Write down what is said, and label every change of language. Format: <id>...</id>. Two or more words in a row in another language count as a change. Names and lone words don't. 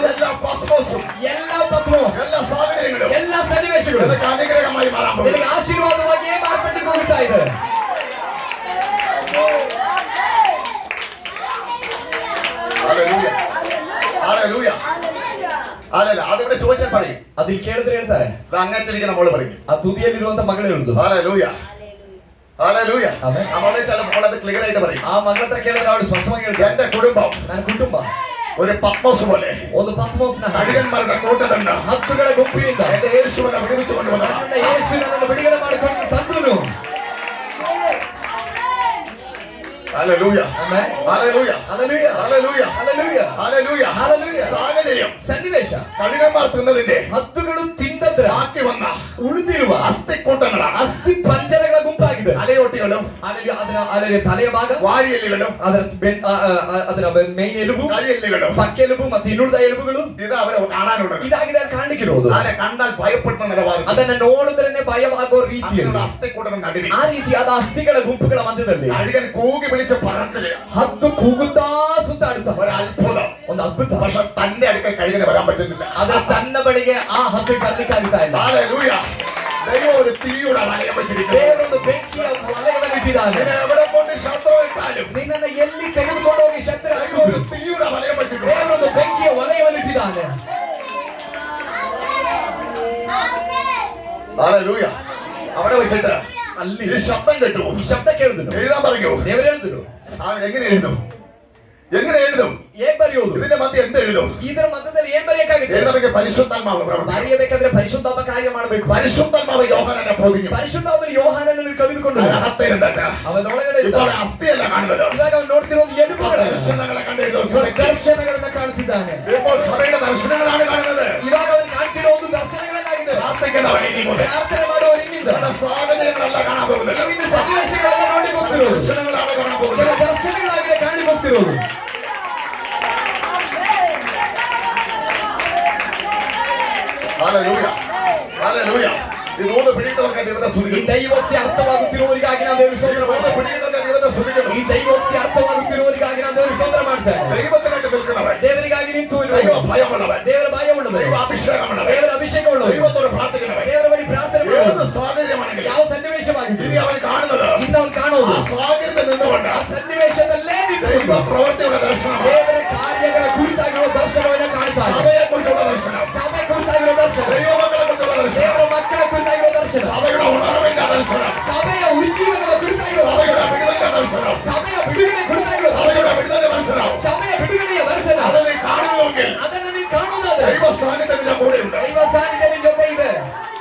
<ml>എല്ലാ പത്മോസും</ml> <kn>ಎಲ್ಲ ಪತ್ಮೋಸ್,</kn> <ml>എല്ലാ സാഹചര്യങ്ങളും</ml> <kn>ಎಲ್ಲ ಸನ್ನಿವೇಶಗಳು</kn> <ml>നിനക്ക് അനുഗ്രഹമായി മാറാൻ പോകുന്നു.</ml> <kn>ನಿನಗೆ ಆಶೀರ್ವಾದವಾಗಿ ಮಾರ್ಪಟ್ಟಿಗೆ ಹೋಗ್ತಾ ಇದೆ.</kn> <ml>ഹല്ലേലൂയ, ഹല്ലേലൂയ, ഹല്ലേലൂയ. അതിവിടെ ചോദിച്ചാൽ പറയും,</ml> <kn>ಅದು ಕೇಳಿದ್ರೆ ಹೇಳ್ತಾರೆ,</kn> <ml>ഇത് അങ്ങേറ്റിരിക്കുന്ന മോള് പറയും.</ml> <kn>ಆ ತುದಿಯಲ್ಲಿರುವಂತ ಮಗಳು ಹೇಳುದು.</kn> <ml>ഹല്ലേലൂയ, ഹല്ലേലൂയ. ആമേൻ. നമ്മളെ ചില മോളത് ക്ലിയർ ആയിട്ട് പറയും.</ml> <kn>ಆ ಮಗಳ ಹತ್ರ ಕೇಳಿದ್ರೆ ಅವಳು ಸ್ಪಷ್ಟವಾಗಿ ಹೇಳ್ತಾರೆ,</kn> <ml>എന്റെ കുടുംബം</ml> <kn>ನನ್ನ ಕುಟುಂಬ</kn> <ml>ഒരു പത്മോസ് പോലെ</ml> <kn>ಒಂದು ಪತ್ಮೋಸ್ನ</kn> <ml>കഴുകന്മാരുടെ കൂട്ടതണ്ട</ml> <kn>ಹತ್ತುಗಳ ಗುಂಪಿನಿಂದ</kn> <ml>എന്റെ യേശുവിനെ വിടുവിച്ചു കൊണ്ടുവന്ന</ml> <kn>ನನ್ನ ಯೇಸುವಿನನ್ನು ಬಿಡುಗಡೆ ಮಾಡಿಕೊಂಡು ತಂದನು.</kn> <ml>ഹല്ലേലൂയ,</ml> <kn>ಆಮೆನ್.</kn> <ml>ഹല്ലേലൂയ,</ml> <kn>ಹಲ್ಲೆಲೂಯಾ,</kn> <ml>ഹല്ലേലൂയ,</ml> <kn>ಹಲ್ಲೆಲೂಯಾ,</kn> <ml>ഹല്ലേലൂയ.</ml> <kn>ಹಲ್ಲೆಲೂಯಾ.</kn> <ml>സാഹചര്യം</ml> <kn>ಸನ್ನಿವೇಶ</kn> <ml>കഴുകന്മാർ തിന്നതിന്റെ</ml> <kn>ಹತ್ತುಗಳು ತಿಂದದ್ರ</kn> <ml>ബാക്കി വന്ന</ml> <kn>ಉಳಿದಿರುವ</kn> <ml>അസ്ഥിക്കൂട്ടങ്ങളാണ്.</ml> <kn>ಅಸ್ಥಿ ಪಂಜರಗಳ ಗುಂಪಾಗಿದೆ.</kn> <ml>തലയോട്ടികളും</ml> <kn>ಅದರ ತಲೆಯ ಭಾಗ,</kn> <ml>വാരിയെല്ലുകളും</ml> <kn>ಅದರ ಮೇನ್ ಎಲುಬು,</kn> <ml>കരിയെല്ലുകളും</ml> <kn>ಪಕ್ಕೆಲುಬು ಮತ್ತು ಇನ್ನುಳಿದ ಎಲುಬುಗಳು</kn> <ml>ഇത് അവരെ കാണാനുള്ളത്.</ml> <kn>ಇದಾಗಿದೆ ಕಾಣಲಿಕ್ಕಿರೋದು.</kn> <ml>അതിനെ കണ്ടാൽ ഭയപ്പെടുന്ന നിലവാരം.</ml> <kn>ಅದನ್ನ ನೋಡಿದ್ರೆ ഭയವಾಗೋ ರೀತಿಯಲ್ಲಿ</kn> <ml>അസ്ഥിക്കൂട്ടം നടുവിൽ</ml> <kn>ಆ ರೀತಿಯಾದ ಅಸ್ಥಿಗಳ ಗುಂಪುಗಳ ಮಧ್ಯದಲ್ಲಿ</kn> <ml>കഴുകൻ കൂകി വിളിച്ച് പറക്കില്ല.</ml> <kn>ಹತ್ತು ಕೂಗುತ್ತಾ ಸುತ್ತಾಡುತ್ತಾ</kn> <ml>ഒരു അത്ഭുതം.</ml> <kn>ಒಂದು ಅದ್ಭುತ.</kn> <ml>പക്ഷെ തന്റെ അടുക്കൽ കഴുകന് വരാൻ പറ്റുന്നില്ല.</ml> <kn>ಆದ್ರೆ ತನ್ನ ಬಳಿಗೆ ಆ ಹತ್ತು ಬರ್ಲಿಕ್ಕಾಗ್ತಾ ಇಲ್ಲ.</kn> <ml>ഹല്ലേലൂയ. ദൈവം ഒരു തീയുടെ വലയം വെച്ചിരിക്കുന്നു.</ml> <kn>ದೇವರೊಂದು ಬೆಂಕಿಯ ವಲಯವನ್ನು ಇಟ್ಟಿದ್ದಾನೆ.</kn> <ml>നിന്നെ എവിടെ കൊണ്ട് ശത്രു ഇട്ടാലും</ml> <kn>ನಿನ್ನನ್ನು ಎಲ್ಲಿ ತೆಗೆದುಕೊಂಡು ಹೋಗಿ ಶತ್ರು</kn> <ml>ദൈവം ഒരു തീയുടെ വലയം വെച്ചിട്ടുണ്ട്.</ml> <kn>ದೇವರೊಂದು ಬೆಂಕಿಯ ವಲಯವನ್ನು ಇಟ್ಟಿದ್ದಾನೆ.</kn> <ml>ഹല്ലേലൂയ. അവിടെ വെച്ചിട്ട്</ml> <kn>ಅಲ್ಲಿ</kn> <ml>ഈ ശബ്ദം കേട്ടു.</ml> <kn>ಈ ಶಬ್ದ ಕೇಳಿದ್ರು.</kn> <ml>എഴുതാൻ പറഞ്ഞു.</ml> <kn>ದೇವರು ಹೇಳಿದ್ರು,</kn> <ml>എങ്ങനെ എഴുതും? എങ്ങനെ എഴുതും?</ml> <kn>ಏನ್ ಬರೆಯೋದು?</kn> <ml>ഇതിന്റെ മധ്യ എന്ത് എഴുതും?</ml> <kn>ಇದರ ಮಧ್ಯದಲ್ಲಿ ಏನ್ ಬರೆಯಬೇಕಾಗುತ್ತೆ?</kn> <ml>എഴുതണമെങ്കിൽ പരിശുദ്ധാത്മാവ് പ്രവർത്തിക്കും.</ml> <kn>ಬರೆಯಬೇಕಾದ್ರೆ ಪರಿಶುದ್ಧಾತ್ಮ ಕಾರ್ಯ ಮಾಡಬೇಕು.</kn> <ml>പരിശുദ്ധാത്മാവ് യോഹന്നാനെ പൊതിഞ്ഞു.</ml> <kn>ಪರಿಶುದ್ಧಾತ್ಮನು ಯೋಹಾನನನ್ನು ಕವಿದುಕೊಂಡು</kn> <ml>അതിനകത്തേരുന്നിട്ട്</ml> <kn>ಅವನೊಳಗಡೆ ಇದ್ದ.</kn> <ml>ഇപ്പോൾ അസ്ഥിയല്ല കാണുന്നത്.</ml> <kn>ಇವಾಗ ಅವನು ನೋಡ್ತಿರೋದು ಎಲುಬುಗಳ</kn> <ml>ദർശനങ്ങളെ കണ്ടെഴുതും.</ml> <kn>ದರ್ಶನಗಳನ್ನ ಕಾಣಿಸಿದ್ದಾನೆ.</kn> <ml>ഇപ്പോൾ സഭയുടെ ദർശനങ്ങളാണ് കാണുന്നത്.</ml> <kn>ಇವಾಗ ಅವನು ಕಾಣ್ತಿರೋದು ದರ್ಶನಗಳನ್ನಾಗಿದೆ.</kn> <ml>പ്രാർത്ഥിക്കുന്നവൻ ഇനി മുതൽ</ml> <kn>ಪ್ರಾರ್ಥನೆ ಮಾಡುವವರು ಇನ್ನಿಂದ</kn> <ml>നമ്മുടെ സാഹചര്യങ്ങളല്ല കാണാൻ പോകുന്നത്.</ml> <kn>ಇವಿನ ಸನ್ನಿವೇಶಗಳೆಲ್ಲ ನೋಡಿ ಹೋಗ್ತಿರೋದು.</kn> <ml>ദർശനങ്ങളാണ് കാണാൻ പോകുന്നത്.</ml> <kn>ಕೆಲ ದರ್ಶನಗಳಾಗಿದೆ ಕಾಣಿ ಹೋಗ್ತಿರೋದು.</kn> <ml>ഹല്ലേലൂയ, ഹല്ലേലൂയ. ഈ മൂന്ന് പിടിയിട്ടവർക്ക് ദൈവത്തെ</ml> <kn>ಈ</kn> <ml>സ്തുതിക്കുന്നു.</ml> <kn>ದೈವೋಕ್ತಿ ಅರ್ಥವಾಗುತ್ತಿರುವವರಿಗಾಗಿ ನಾವು ದೇವರ</kn> <ml>ഈ</ml> <kn>ಸ್ತೋತ್ರ</kn> <ml>മൂന്ന്</ml> <kn>ಮಾಡ್ತೇವೆ.</kn> <ml>പിടിയിട്ടവർക്ക് ദൈവത്തെ സ്തുതിക്കുന്നു.</ml> <kn>ಈ ದೈವೋಕ್ತಿ ಅರ್ಥವಾಗುತ್ತಿರುವವರಿಗಾಗಿ ನಾವು ದೇವರ ಸ್ತೋತ್ರ ಮಾಡ್ತೇವೆ.</kn> <ml>ദൈവത്തിനായിട്ട് നിൽക്കുന്നവൻ,</ml> <kn>ದೇವರಿಗಾಗಿ ನಿಂತು</kn> <ml>ദൈവ ഭയമുള്ളവൻ,</ml> <kn>ದೇವರ ಭಯ ಉಳ್ಳವರು,</kn> <ml>ദൈവ അഭിഷേകമുള്ളവൻ,</ml> <kn>ದೇವರ ಅಭಿಷೇಕ ಉಳ್ಳವರು,</kn> <ml>ദൈവത്തോട് പ്രാർത്ഥിക്കുന്നവൻ,</ml> <kn>ದೇವರ ಬಳಿ ಪ್ರಾರ್ಥನೆ</kn> <ml>ഏത്</ml> <kn>ಮಾಡುವವರು,</kn> <ml>സാഹചര്യമാണെങ്കിലും</ml> <kn>ಯಾವ ಸನ್ನಿವೇಶವಾಗಿತ್ತು</kn> <ml>ഇനി അവൻ കാണുന്നത്</ml> <kn>ಇನ್ನು ಅವನು ಕಾಣುವುದು</kn> <ml>ആ സാഹചര്യത്തിൽ നിന്നുകൊണ്ട്</ml> <kn>ಆ ಸನ್ನಿವೇಶದಲ್ಲೇ</kn> <ml>ദൈവ</ml> <kn>ನಿಂತು</kn> <ml>പ്രവൃത്തിയുടെ ദർശനം,</ml> <kn>ದೇವರ ಕಾರ್ಯಗಳ ಕುರಿತಾಗಿರುವ ದರ್ಶನವನ್ನು ಕಾಣುತ್ತಾನೆ.</kn> <ml>സഭയെ കുറിച്ചുള്ള ദർശനം,</ml> <kn>ಸಭೆ ಕುರಿತಾಗಿರುವ ದರ್ಶನ,</kn> <ml>ദൈവമക്കളെ കുറിച്ചുള്ള ദർശനം,</ml> <kn>ದೇವರ ಮಕ್ಕಳ ಕುರಿತಾಗಿರುವ ದರ್ಶನ,</kn> <ml>സഭയുടെ ഉണർവിന്റെ ദർശനം,</ml> <kn>ಸಭೆಯ ಉಜ್ಜೀವನದ ಕುರಿತಾಗಿರುವ</kn> <ml>സഭയുടെ</ml> <kn>ದರ್ಶನ,</kn> <ml>വിടുതലിന്റെ ദർശനം,</ml> <kn>ಸಭೆಯ ಬಿಡುಗಡೆ ಕುರಿತಾಗಿರುವ ದರ್ಶನ,</kn> <ml>സഭയുടെ വിടുതലിന്റെ ദർശനം.</ml> <kn>ಸಭೆಯ ಬಿಡುಗಡೆಯ ದರ್ಶನ.</kn> <ml>അത് നീ കാണുന്നുവെങ്കിൽ</ml> <kn>ಅದನ್ನು ನೀನು ಕಾಣುವುದಾದ್ರೆ</kn> <ml>ദൈവ സാന്നിധ്യത്തിന്റെ കൂടെയുണ്ട്.</ml> <kn>ದೈವ ಸಾನ್ನಿಧ್ಯ ನಿನ್ನ ಜೊತೆ ಇದೆ.</kn>